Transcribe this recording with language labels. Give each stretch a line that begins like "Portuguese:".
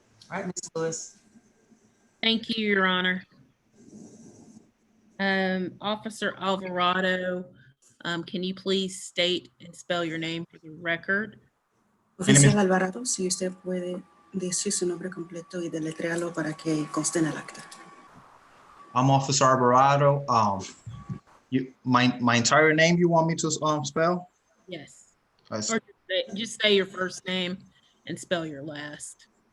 English: All right, Ms. Lewis. Thank you, Your Honor. Officer Alvarado, can you please state and spell your name for the record?
Spanish: Oficial Alvarado, si usted puede decir su nombre completo y deletréalo para que conste en el acta.
English: I'm Officer Alvarado. My entire name you want me to spell? Yes. I Or just say your first name and spell your last.